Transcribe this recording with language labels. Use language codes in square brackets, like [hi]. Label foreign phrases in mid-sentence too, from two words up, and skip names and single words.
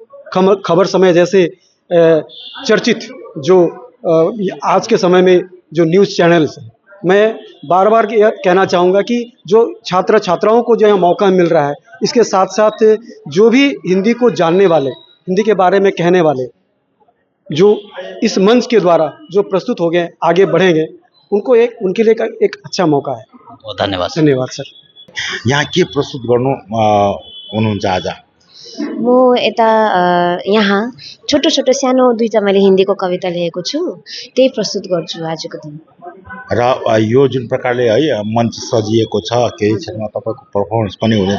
[hi] खबर समय जैसे चर्चित जो आज के समय में जो [en] news channels [hi] हैं, मैं बार बार कहना चाहूँगा कि जो छात्र छात्राओं को जो है मौका मिल रहा है, इसके साथ साथ जो भी हिंदी को जानने वाले, हिंदी के बारे में कहने वाले, जो इस मंच के द्वारा जो प्रस्तुत हो गए, आगे बढ़ेंगे, उनके लिए एक अच्छा मौका है। धन्यवाद। धन्यवाद सर। [ne] यहाँ के प्रस्तुत गर्नु हुनुहुन्छ आज? म यता यहाँ छोटो छोटो सानो 2टा मैले हिन्दीको कविता लेखेको छु, त्यही प्रस्तुत गर्छु आजको दिन। र यो जुन प्रकारले है मञ्च सजिएको छ, केही क्षेत्रमा तपाईँको पर्फर्मेन्स पनि हुनेछ।